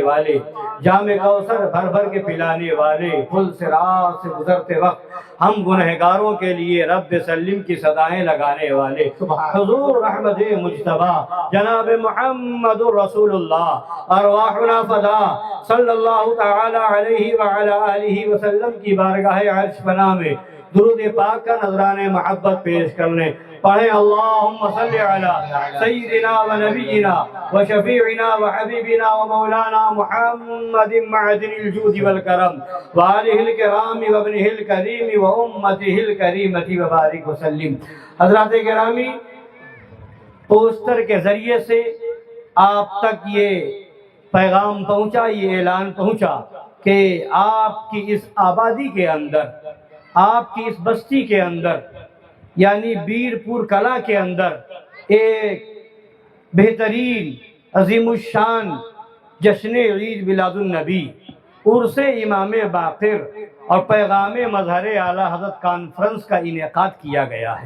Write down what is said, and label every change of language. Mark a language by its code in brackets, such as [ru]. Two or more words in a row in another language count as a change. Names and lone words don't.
[ur] والے، جام کوثر بھر بھر کے پلانے والے، پل صراط سے گزرتے وقت ہم گنہگاروں کے لیے [ar] رب سلم [ur] کی صدائیں لگانے والے، حضور رحمت مجتبی جناب محمد رسول اللہ [ar] ارواحنا فدا صلی اللہ تعالی علیہ وعلی آلہ وسلم [ur] کی بارگاہ عرش پناہ میں درود پاک کا نذران محبت پیش کرنے پڑھیں. [ar] اللہم صلی علی سیدنا و نبینا و شفیعنا و حبیبنا و مولانا محمد معدن الجود والکرم و آلہ الکرام و ابنہ الکریم و امتہ الکریمت و بارک وسلم. [ur] حضرات گرامی، پوسٹر کے ذریعے سے آپ تک یہ پیغام پہنچا، یہ اعلان پہنچا کہ آپ کی اس آبادی کے اندر، آپ کی اس بستی کے اندر یعنی بیرپور کلا کے اندر ایک بہترین عظیم الشان جشن عید میلاد النبی، عرس امام باقر اور پیغام مظہر اعلیٰ حضرت کانفرنس کا انعقاد کیا گیا ہے.